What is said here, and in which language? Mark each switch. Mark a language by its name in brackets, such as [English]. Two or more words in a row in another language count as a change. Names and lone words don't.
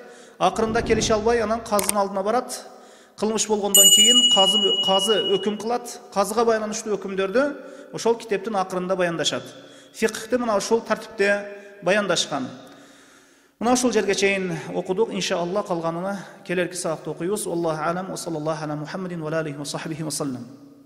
[Kyrgyz] Акырында келише албай анан казынын алдына барат. Кылмыш болгондон кийин казы өкүм кылат. Казыга байланыштуу өкүмдөрдү ошол китептин акырында баяндашат. Фикхти мына ушул тартипте баяндашкан. Мына ушул жерге чейин окудук. Иншааллах калганына келерки саатта окуйбуз. [Arabic] الله أعلم وصلى الله على محمد وعليه وصحبه وسلم.